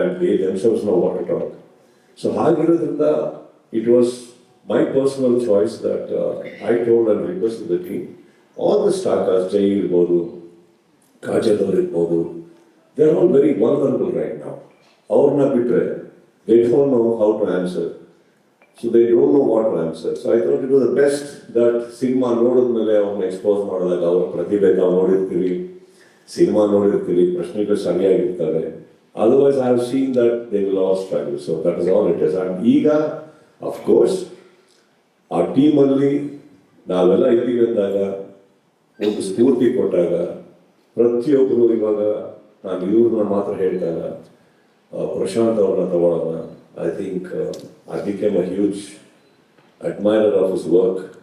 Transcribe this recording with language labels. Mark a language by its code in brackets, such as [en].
[en] And they themselves know what to talk. [kn] So ಹಾಗಿರೋದ್ರಿಂದ [en] it was my personal choice that I told and request the team, all the stars, [kn] ಜೈ ಇರ್ಬೋದು, ಕಾಜಲ್ ಅವ್ರು ಇರ್ಬೋದು, [en] They are all very vulnerable right ನಾವು. [kn] ಅವ್ರನ್ನ ಬಿಟ್ಟರೆ [en] They don't know how to answer. So they don't know what to answer. So I thought it was the best that [kn] cinema ನೋಡಿದ್ಮೇಲೆ ಅವ್ರನ್ನ expose ಮಾಡಿದಾಗ ಅವ್ರ ಪ್ರತಿಭೆ ನಾವು ನೋಡಿರ್ತೀವಿ, ಸಿನಿಮಾ ನೋಡಿರ್ತೀವಿ, ಪ್ರಶ್ನೆಗಳು ಸರಿಯಾಗಿರ್ತವೆ. [en] Otherwise, I have seen that they will all struggle. So that is all it is. And [kn] ಈಗ of course ಆ ಟೀಮಲ್ಲಿ ನಾವೆಲ್ಲ ಇದ್ದೀವಿ ಅಂದಾಗ, ಒಂದು ಸ್ಫೂರ್ತಿ ಕೊಟ್ಟಾಗ, ಪ್ರತಿಯೊಬ್ಬರು ಇವಾಗ ನಾನು ಇವ್ರನ್ನ ಮಾತ್ರ ಹೇಳ್ತಾಗ ಪ್ರಶಾಂತ್ ಅವ್ರನ್ನ ತಗೊಳ್ಳೋಣ. [en] I think I became a huge admirer of his work.